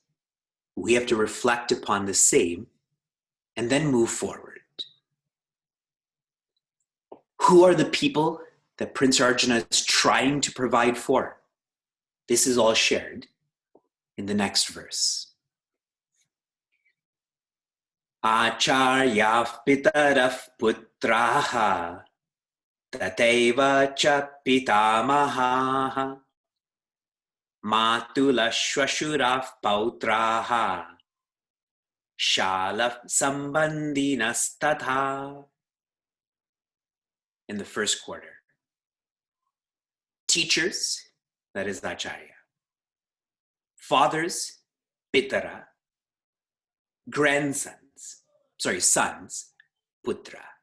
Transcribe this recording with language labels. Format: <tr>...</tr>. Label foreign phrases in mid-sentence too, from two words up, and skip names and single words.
<en>We have to reflect upon the same and then move forward. Who are the people that Prince Arjuna is trying to provide for? This is all shared in the next verse.</en> <sa>आचार्याः पितरः पुत्राः तथैव च पितामहाः मातुलाः श्वशुराः पौत्राः श्यालाः सम्बन्धिनः तथा.</sa> <en>In the first quarter, teachers, that is Acharya, fathers, pitara, sons, putra.</en>